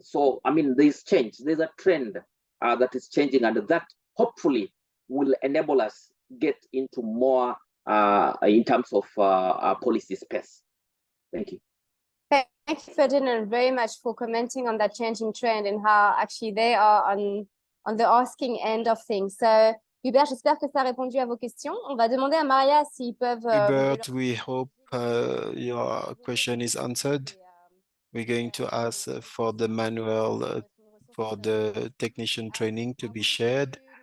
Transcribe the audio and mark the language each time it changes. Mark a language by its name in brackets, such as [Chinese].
[English] So, I mean, there's change. There's a trend that is changing, and that hopefully will enable us get into more in terms of policy space. Thank you. Thank you, Ferdinand, very much for commenting on that changing trend and how actually they are on the asking end of things. [French] So, Hubert, j'espère que ça a répondu à vos questions. On va demander à Maria s'ils peuvent... [English] Hubert, we hope your question is answered. We're going to ask for the manual for the technician training to be shared.